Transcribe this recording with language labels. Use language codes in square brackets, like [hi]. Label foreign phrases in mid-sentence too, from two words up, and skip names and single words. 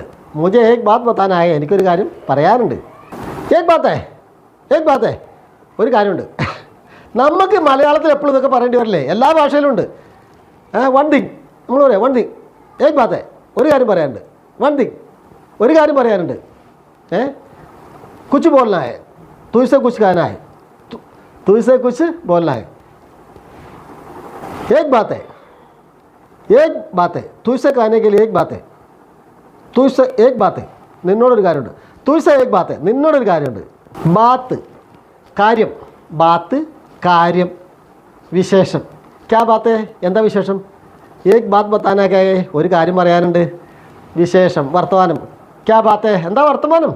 [hi] मुझे एक बात बताना है [ml] എനിക്കൊരു കാര്യം പറയാനുണ്ട്. [hi] एक बात है एक बात है [ml] ഒരു കാര്യമുണ്ട്. നമുക്ക് മലയാളത്തിൽ എപ്പോഴും ഇതൊക്കെ പറയേണ്ടി വരില്ലേ? എല്ലാ ഭാഷയിലും ഉണ്ട്. [en] one thing [ml] നമ്മൾ പറയാം. [en] one thing [hi] एक बात है [ml] ഒരു കാര്യം പറയാനുണ്ട്. [en] one thing [ml] ഒരു കാര്യം പറയാനുണ്ട്. [hi] कुछ बोलना है तुझसे कुछ कहना है. तुझसे कुछ बोलना है. एक बात है. एक बात है तुझसे कहने के लिए एक बात है. तुझसे एक बात है [ml] നിന്നോടൊരു കാര്യമുണ്ട്. [hi] तुझसे एक बात [ml] നിന്നോടൊരു കാര്യമുണ്ട്. ബാത്ത് കാര്യം. ബാത്ത് കാര്യം. വിശേഷം. [hi] क्या बात [ml] എന്താ വിശേഷം? [hi] एक बात बताना क्या है [ml] ഒരു കാര്യം പറയാനുണ്ട്. വിശേഷം വർത്തമാനം. [hi] क्या बात [ml] എന്താ വർത്തമാനം?